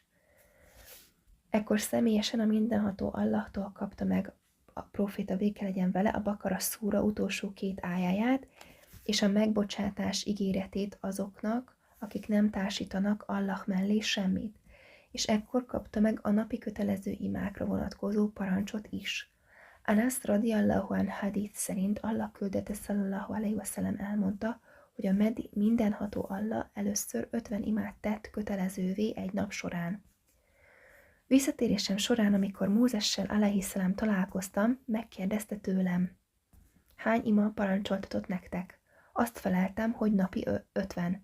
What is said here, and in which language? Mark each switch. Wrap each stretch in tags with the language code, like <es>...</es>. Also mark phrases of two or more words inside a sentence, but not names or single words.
<hu>Ekkor személyesen a mindenható Allahtól kapta meg a proféta, béke legyen vele, a Bakara szúra utolsó 2 ájáját, és a megbocsátás ígéretét azoknak, akik nem társítanak Allah mellé semmit, és ekkor kapta meg a napi kötelező imákra vonatkozó parancsot is. Anas</hu> <ar>رضي الله عنه</ar> <hu>hadith szerint Allah küldete</hu> <ar>صلى الله عليه وسلم</ar> <hu>elmondta, hogy a mindenható Allah először 50 imát tett kötelezővé egy nap során. Visszatérésem során, amikor Mózessel alaihissalám találkoztam, megkérdezte tőlem, hány ima parancsoltatott nektek? Azt feleltem, hogy napi 50.</hu>